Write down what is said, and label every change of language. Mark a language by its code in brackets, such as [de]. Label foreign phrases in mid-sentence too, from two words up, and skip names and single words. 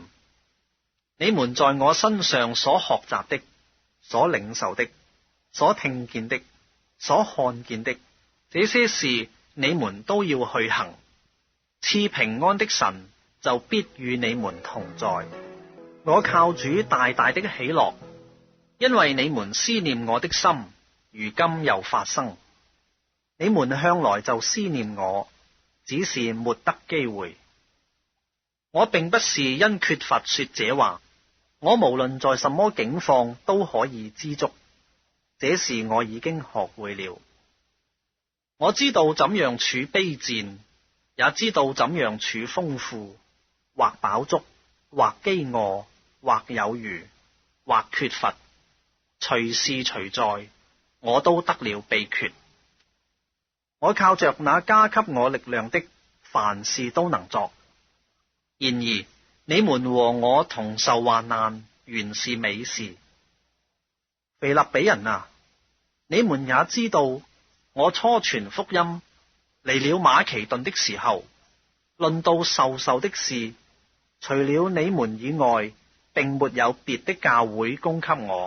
[zh] 你們在我身上所學習的、所領受的、所聽見的、所看見的，這些事你們都要去行。賜平安的神就必與你們同在。我靠主大大的喜樂，因為你們思念我的心，如今又發生。你們向來就思念我，只是沒得機會。我並不是因缺乏說這話，我無論在什麼境況都可以知足，這事我已經學會了。我知道怎樣處卑賤，也知道怎樣處豐富，或飽足，或飢餓，或有餘，或缺乏，隨事隨在，我都得了秘訣。我靠着那加給我力量的，凡事都能作。然而你們和我同受患難，原是美事。腓立比人啊，你們也知道，我初傳福音離了馬其頓的時候，論到授的事，除了你們以外，並沒有別的教會供給我。